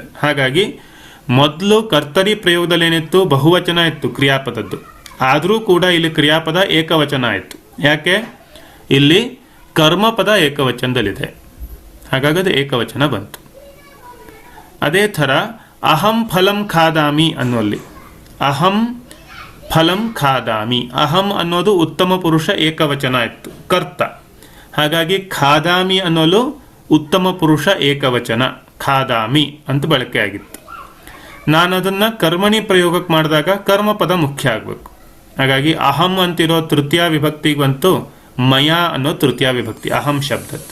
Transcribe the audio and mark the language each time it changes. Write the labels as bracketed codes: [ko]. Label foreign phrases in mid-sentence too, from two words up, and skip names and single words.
[kn] ಹಾಗಾಗಿ ಮೊದಲು ಕರ್ತರಿ ಪ್ರಯೋಗದಲ್ಲಿ ಏನಿತ್ತು, ಬಹುವಚನ ಇತ್ತು ಕ್ರಿಯಾಪದದ್ದು. ಆದರೂ ಕೂಡ ಇಲ್ಲಿ ಕ್ರಿಯಾಪದ ಏಕವಚನ ಆಯಿತು. ಯಾಕೆ? ಇಲ್ಲಿ ಕರ್ಮಪದ ಏಕವಚನದಲ್ಲಿದೆ, ಹಾಗಾಗಿ ಅದು ಏಕವಚನ ಬಂತು. ಅದೇ ಥರ [sa] अहं फलं खादामि [kn] ಅನ್ನುವಲ್ಲಿ [sa] अहं फलं खादामि, [kn] ಅಹಂ ಅನ್ನೋದು ಉತ್ತಮ ಪುರುಷ ಏಕವಚನ ಇತ್ತು, ಕರ್ತ. ಹಾಗಾಗಿ ಖಾದಾಮಿ ಅನ್ನೋಲು ಉತ್ತಮ ಪುರುಷ ಏಕವಚನ, ಖಾದಾಮಿ ಅಂತ ಬಳಕೆ ಆಗಿತ್ತು. ನಾನು ಅದನ್ನು ಕರ್ಮಣಿ ಪ್ರಯೋಗಕ್ಕೆ ಮಾಡಿದಾಗ ಕರ್ಮಪದ ಮುಖ್ಯ ಆಗಬೇಕು. ಹಾಗಾಗಿ ಅಹಂ ಅಂತಿರೋ ತೃತೀಯ ವಿಭಕ್ತಿಗೆ ಬಂತು ಮಯ ಅನ್ನೋ ತೃತೀಯ ವಿಭಕ್ತಿ ಅಹಂ ಶಬ್ದದ್ದು.